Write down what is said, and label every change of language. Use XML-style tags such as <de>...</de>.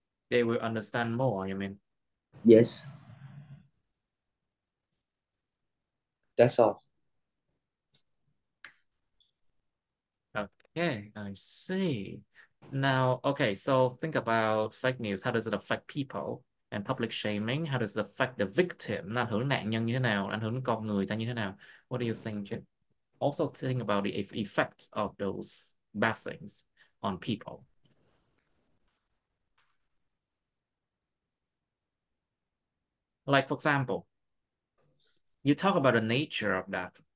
<en>They will understand more, you mean? Yes. That's all. Okay, I see. Now, okay, so think about fake news. How does it affect people? And public shaming, how does it affect the victim?</en> <vi>Nó ảnh hưởng nạn nhân như thế nào? Ảnh hưởng con người ta như thế nào?</vi> <en>What do you think, Jim? Also think about the effects of those bad things on people. Like, for example, you talk about the nature of that.</en>